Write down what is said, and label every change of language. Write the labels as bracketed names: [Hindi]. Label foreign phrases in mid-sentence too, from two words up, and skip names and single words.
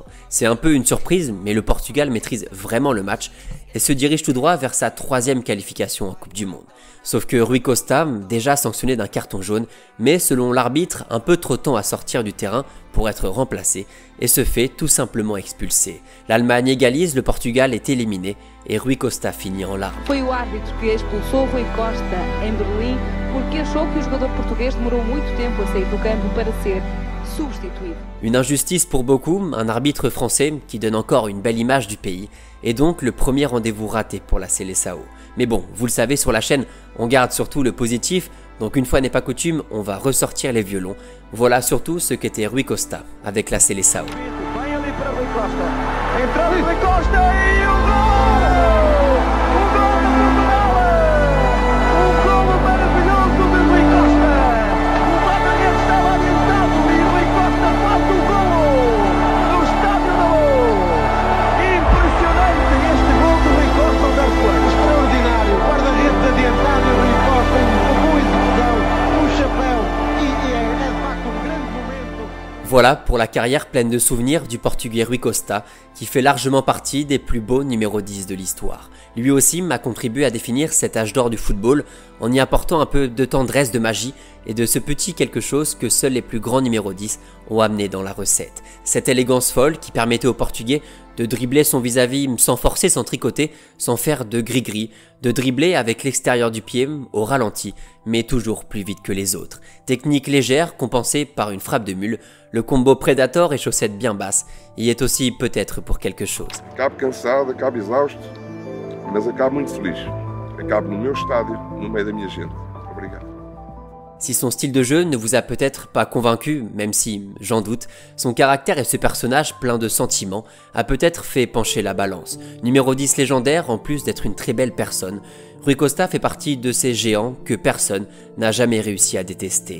[French] C'est un peu une surprise, mais le Portugal maîtrise vraiment le match et se dirige tout droit vers sa 3e qualification en Coupe du Monde. Sauf que Rui Costa, déjà sanctionné d'un carton jaune, met selon l'arbitre un peu trop de temps à sortir du terrain pour être remplacé et se fait tout simplement expulser. L'Allemagne égalise, le Portugal est éliminé et Rui Costa finit en larmes. [Portuguese] Foi o árbitro que expulsou Rui Costa em Berlim porque achou que o jogador português demorou muito tempo a sair do campo para ser substituído. [French] Une injustice pour beaucoup, un arbitre français qui donne encore une belle image du pays et donc le premier rendez-vous raté pour la Seleção. Mais bon, vous le savez, sur la chaîne, on garde surtout le positif, donc une fois n'est pas coutume, on va ressortir les violons. Voilà surtout ce qu'était Rui Costa avec la Seleção. [Portuguese] Vem ali para Rui Costa, entrou Rui Costa e o gol! O gol do Portugal! Um gol maravilhoso de Rui Costa! O guarda-redes estava adiantado e Rui Costa faz o gol no Estádio da Luz! Impressionante este gol de Rui Costa ao dar fora! Extraordinário! Guarda-redes adiantado e Rui Costa, uma boa execução, chapéu e é de facto grande momento. [French] Voilà pour la carrière pleine de souvenirs du Portugais Rui Costa, qui fait largement partie des plus beaux numéro 10 de l'histoire. Lui aussi m'a contribué à définir cet âge d'or du football, en y apportant un peu de tendresse, de magie, et de ce petit quelque chose que seuls les plus grands numéro 10 ont amené dans la recette. Cette élégance folle qui permettait au Portugais de dribbler son vis-à-vis sans forcer, sans tricoter, sans faire de gris-gris, de dribbler avec l'extérieur du pied, au ralenti, mais toujours plus vite que les autres. Technique légère, compensée par une frappe de mule, le combo Predator et chaussettes bien basses y est aussi peut-être pour quelque chose. [Portuguese] Acabo cansado, acabo exausto, mas acabo muito feliz. Acabo no meu estádio, no meio da minha gente. Obrigado. [French] Si son style de jeu ne vous a peut-être pas convaincu, même si j'en doute, son caractère et ce personnage plein de sentiments a peut-être fait pencher la balance. Numéro 10 légendaire, en plus d'être une très belle personne, Rui Costa fait partie de ces géants que personne n'a jamais réussi à détester.